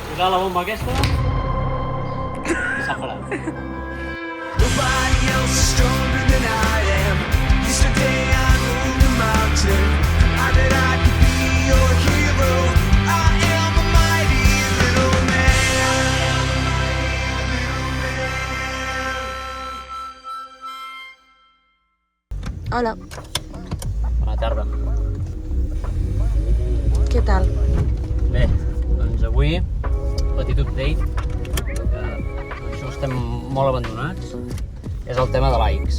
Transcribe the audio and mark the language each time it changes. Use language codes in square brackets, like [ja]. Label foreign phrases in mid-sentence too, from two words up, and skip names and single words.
[ca] la bomba aquesta i s'ha parat. [en] Nobody else is stronger than I am. Yesterday I moved a mountain. I bet I could be your hero. I am a mighty little man. [ca] Hola, Bona tarda. què tal? Bé, doncs avui, petit update, que això estem molt abandonats, és el tema de likes.